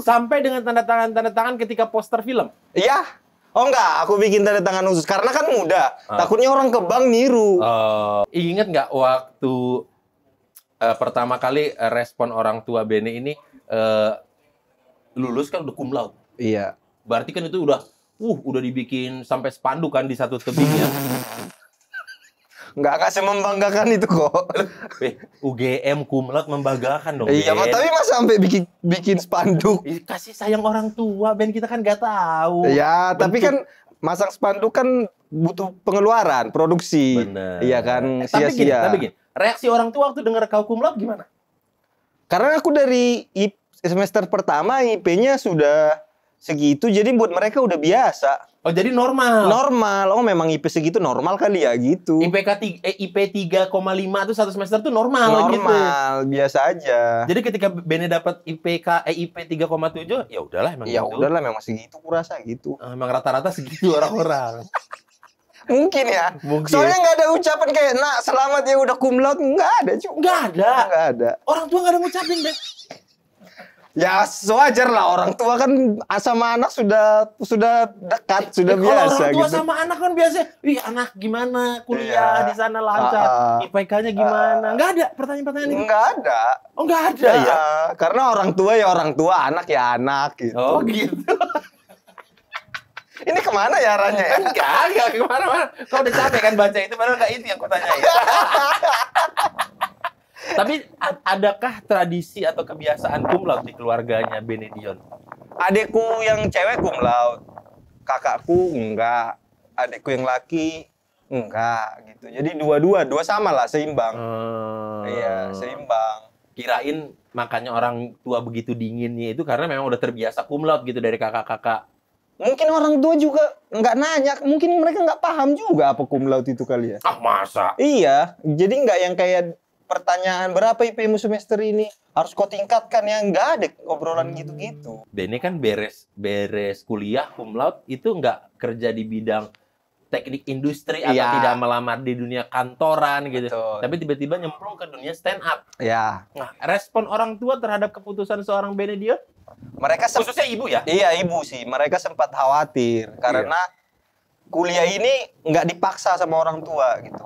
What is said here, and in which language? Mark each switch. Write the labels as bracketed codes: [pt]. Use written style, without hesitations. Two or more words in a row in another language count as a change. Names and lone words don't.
[id] Sampai dengan tanda tangan ketika poster film. Iya. Oh enggak, aku bikin tanda tangan khusus karena kan mudah. Takutnya orang ke bank niru. Ingat nggak waktu pertama kali respon orang tua Bene ini lulus kan udah [la] cum laude. [id] Iya. Berarti kan itu udah dibikin sampai spanduk kan di satu tebingnya. Nggak membanggakan itu kok. UGM [la] cum laude [id] membanggakan dong. Iya, Ben. tapi masa sampai bikin spanduk. Kasih sayang orang tua, Ben, kita kan nggak tahu. Ya, tapi kan masang spanduk kan butuh pengeluaran, produksi. Bener. Iya kan, sia-sia. tapi gini, reaksi orang tua waktu dengar kau [la] cum laude [id] gimana? Karena aku dari semester pertama IP-nya sudah segitu, jadi buat mereka udah biasa. Oh, jadi normal. Normal. Oh, memang IP segitu normal kali ya gitu. IP 3,5 itu satu semester tuh normal gitu. Normal, biasa aja. Jadi ketika Bene dapat IP 3,7, ya udahlah emang Ya gitu. udahlah memang segitu kurasa gitu. Emang rata-rata segitu orang-orang. Mungkin ya. Mungkin. Soalnya nggak ada ucapan kayak, "Nak, selamat ya udah [la] cum laude." [id] Nggak ada juga. Nggak ada. Nggak ada. Orang tua nggak ada ngucapin, Ben. Ya wajar lah, orang tua kan sama anak sudah dekat, sudah biasa Kalau orang tua gitu. sama anak kan biasa, "Wih, anak gimana kuliah Iya. di sana lancar, IPK-nya gimana?" Nggak ada pertanyaan-pertanyaan itu. Nggak ada. Oh, nggak ada ya? Karena orang tua ya orang tua, anak ya anak gitu. Oh, gitu. Ini kemana ya arahnya ya? Enggak kemana-mana. Kau udah capek kan baca itu, padahal nggak itu yang kutanyain. Tapi adakah tradisi atau kebiasaan [la] cum laude [id] di keluarganya Benedion? Adekku yang cewek [la] cum laude, [id] kakakku enggak, adekku yang laki enggak gitu. Jadi dua sama lah, seimbang. Iya, seimbang. Kirain makanya orang tua begitu dinginnya itu karena memang udah terbiasa [la] cum laude [id] gitu dari kakak-kakak. Mungkin orang tua juga nggak nanya, mungkin mereka nggak paham juga apa [la] cum laude [id] itu kali ya. Ah, masa? Iya, jadi nggak yang kayak pertanyaan berapa IP-mu semester ini harus kau tingkatkan, yang nggak ada obrolan gitu-gitu. Bene kan beres kuliah [la] cum laude [id] itu nggak kerja di bidang teknik industri atau tidak melamar di dunia kantoran gitu. Betul. Tapi tiba-tiba nyemplung ke dunia [en] stand up. [id] Ya. Nah, respon orang tua terhadap keputusan seorang Benedion? Mereka Khususnya ibu ya? Iya, ibu sih. Mereka sempat khawatir karena kuliah ini nggak dipaksa sama orang tua gitu.